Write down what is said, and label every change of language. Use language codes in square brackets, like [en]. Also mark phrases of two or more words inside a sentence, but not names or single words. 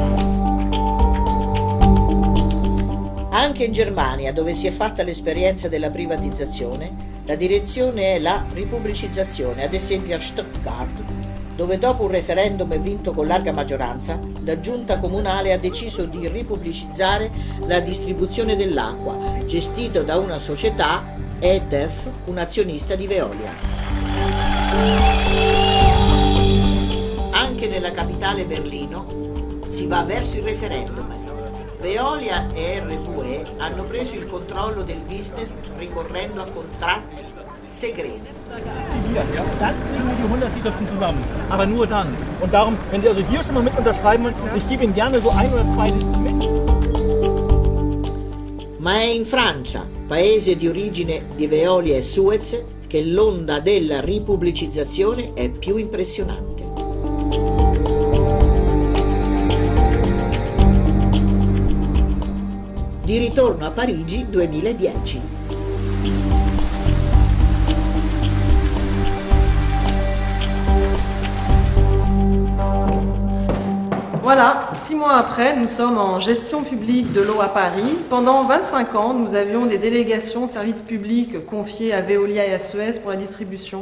[it] Anche in Germania, dove si è fatta l'esperienza della privatizzazione, la direzione è la ripubblicizzazione, ad esempio a Stuttgart, dove dopo un referendum vinto con larga maggioranza, la giunta comunale ha deciso di ripubbblicizzare la distribuzione dell'acqua, gestito da una società, EDF, un azionista di Veolia. Anche nella capitale Berlino si va verso il referendum. Veolia e RWE hanno preso il controllo del business ricorrendo a contratti segreti. [de] Dann kriegen wir die 100 Lieferten zusammen, aber nur dann. Und darum, wenn Sie also hier schon mal mit unterschreiben, ich gebe Ihnen gerne so 1 oder 2 Listen mit. [it] Ma è in Francia, paese di origine di Veolia e Suez, che l'onda della ripubblicizzazione è più impressionante. Di ritorno a Parigi 2010. [fr] Voilà, 6 mois après, nous sommes en gestion publique de l'eau à Paris. Pendant 25 ans, nous avions des délégations de services publics confiées à Veolia et à Suez pour la distribution.